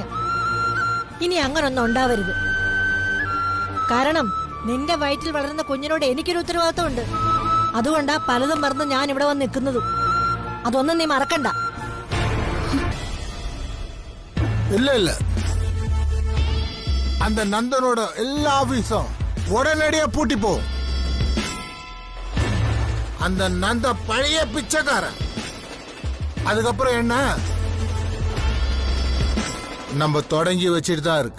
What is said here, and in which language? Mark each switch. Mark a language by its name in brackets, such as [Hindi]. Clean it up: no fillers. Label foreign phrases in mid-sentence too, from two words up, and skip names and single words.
[Malayalam] ഇനി അങ്ങനൊന്നും ഉണ്ടാവരുത്. കാരണം നിന്റെ വയറ്റിൽ വളരുന്ന കുഞ്ഞിനോട് എനിക്കൊരു ഉത്തരവാദിത്വമുണ്ട്. അതുകൊണ്ടാ പലതും മറന്ന് ഞാൻ ഇവിടെ വന്ന് നിൽക്കുന്നതും. അതൊന്നും നീ മറക്കണ്ട. ഇല്ല ഇല്ല, [Tamil] அந்த நந்தனோட எல்லா ஆபீஸும் உடனடியா பூட்டி போ. அந்த நந்த பழைய பிச்சைக்காரன். அதுக்கப்புறம் என்ன, நம்ம தொடங்கி வச்சிட்டு தான் இருக்கு.